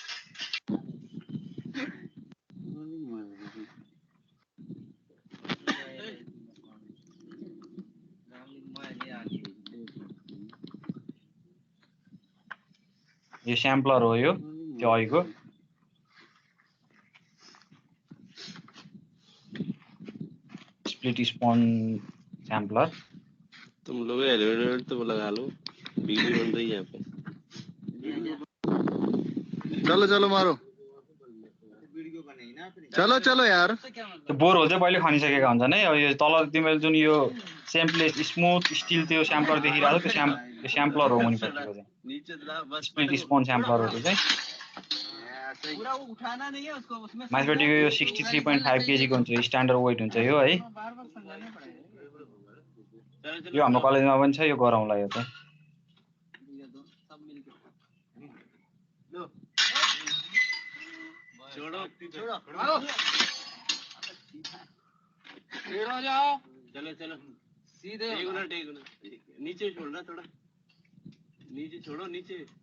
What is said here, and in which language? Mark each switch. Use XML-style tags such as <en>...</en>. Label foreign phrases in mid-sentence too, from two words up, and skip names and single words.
<ne>यो स्याम्पलर हो, यो त्यो अघिको</ne> <en>split spoon sampler.</en> <hi>तुम लोग एलिवेटर तो लगा लो, बिजली बन रही है यहाँ पे। चलो चलो मारो, चलो चलो यार।</hi> <ne>त्यो बोर होल चाहिँ पहिले खनिसकेका हुन्छन् है। अब यो तल तिमीले जुन यो सेम्प्लेट</ne> <en>smooth steel</en> <ne>त्यो स्याम्पलर देखिरहेको छ त्यो स्याम्पलर हो मुनिपट्टिको चाहिँ</ne> <en>split spoon sampler</en> <ne>हो त्यो चाहिँ। माथिपट्टिको यो 63.5 केजी को हुन्छ,</ne> <en>standard weight</en> <ne>हुन्छ यो है। यो हाम्रो कलेजमा पनि छ, यो गराउँला यो चाहिँ।</ne> <hi>चलो चलो सीधे नीचे छोड़ना, थोड़ा नीचे छोड़ो, नीचे</hi>